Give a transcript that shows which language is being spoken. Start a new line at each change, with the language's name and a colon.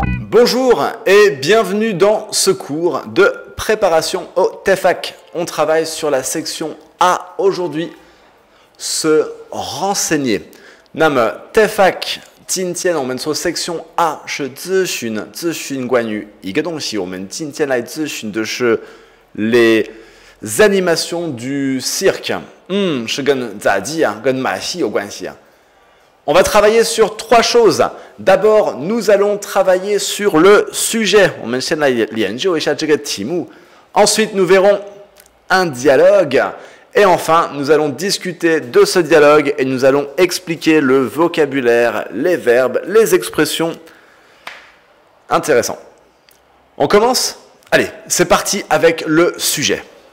French: Bonjour et bienvenue dans ce cours de préparation au TEFAK. On travaille sur la section A aujourd'hui, se renseigner.
Chinese: 那么 TEFAK 今天我们说 section A 是咨询关于一个东西。我们今天来咨询的是
French: les animations du cirque。
Chinese: 是跟杂技啊，跟马戏有关系啊。
French: On va travailler sur trois choses. D'abord, nous allons travailler sur le sujet.
Chinese: 我们先来研究一下这个题目。
French: Ensuite, nous verrons un dialogue. Et enfin, nous allons discuter de ce dialogue et nous allons expliquer le vocabulaire, les verbes, les expressions. Intéressant. On commence? Allez, c'est parti avec le sujet.